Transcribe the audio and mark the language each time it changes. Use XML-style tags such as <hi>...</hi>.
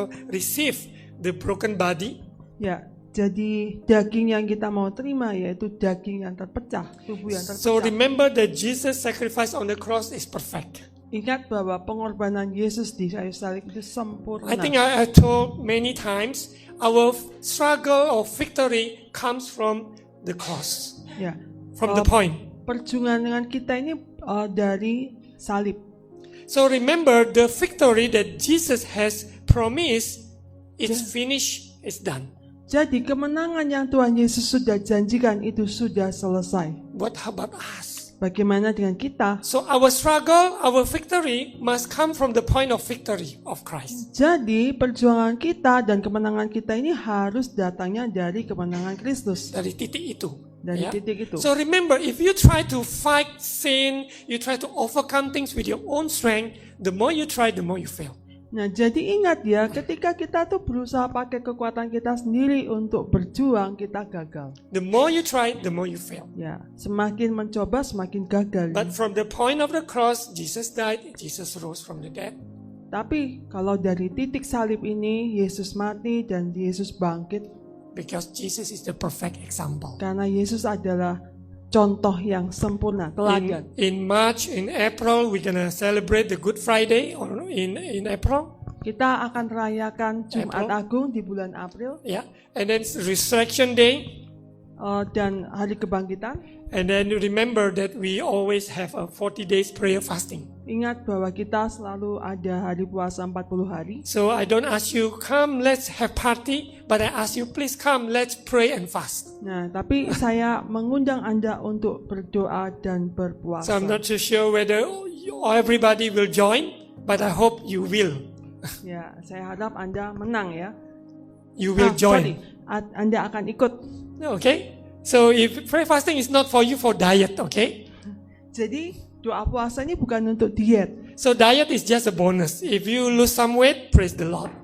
<en>receive the broken body.</en> <id>Ya, jadi daging yang kita mau terima yaitu daging yang terpecah, tubuh yang</id> <en>So</en> <id>terpecah.</id> <en>remember that Jesus' sacrifice on the cross is perfect.</en> <id>Ingat bahwa pengorbanan Yesus di kayu salib itu sempurna.</id> <en>I think I told many times, our struggle or victory comes from the cross,</en> <id>Ya,</id> <en>from the point.</en> <id>perjuangan dengan kita ini dari salib.</id> <en>So remember, the victory that Jesus has promised is finished, is done.</en> <id>Jadi kemenangan yang Tuhan Yesus sudah janjikan itu sudah selesai.</id> <en>What about us?</en> <id>Bagaimana dengan kita?</id> <en>So our struggle, our victory must come from the point of victory of Christ.</en> <id>Jadi perjuangan kita dan kemenangan kita ini harus datangnya dari kemenangan Kristus. Dari titik itu. Dari Ya. titik itu.</id> <en>So remember, if you try to fight sin, you try to overcome things with your own strength, the more you try, the more you fail.</en> <id>Nah, jadi ingat ya, ketika kita tuh berusaha pakai kekuatan kita sendiri untuk berjuang, kita gagal.</id> <en>The more you try, the more you fail.</en> <id>Ya, semakin mencoba semakin gagal.</id> <en>But from the point of the cross, Jesus died, Jesus rose from the dead.</en> <id>Tapi kalau dari titik salib ini, Yesus mati dan Yesus bangkit.</id> <en>Because Jesus is the perfect example.</en> <id>Karena Yesus adalah contoh yang sempurna, teladan.</id> <en>In March, in April, we're gonna celebrate the Good Friday or in April.</en> <id>Kita akan rayakan Jumat April. Agung di bulan April</id> <en>Yeah. And then Resurrection Day.</en> <id>dan Hari Kebangkitan.</id> <en>And then remember that we always have a 40 days prayer fasting.</en> <id>Ingat bahwa kita selalu ada hari puasa 40 hari.</id> <en>So I don't ask you, come, let's have party. But I ask you, please come, let's pray and fast.</en> <id>Nah, tapi saya mengundang Anda untuk berdoa dan berpuasa.</id> <en>So I'm not too sure whether everybody will join, but I hope you will.</en> <id>Ya, saya harap Anda menang ya.</id> <en>You will join.</en> <id>Anda akan ikut.</id> <en>Okay? So if prayer fasting is not for you for diet, okay?</en> <id>Jadi doa puasa ini bukan untuk diet.</id> <en>So diet is just a bonus. If you lose some weight, praise the Lord.</en>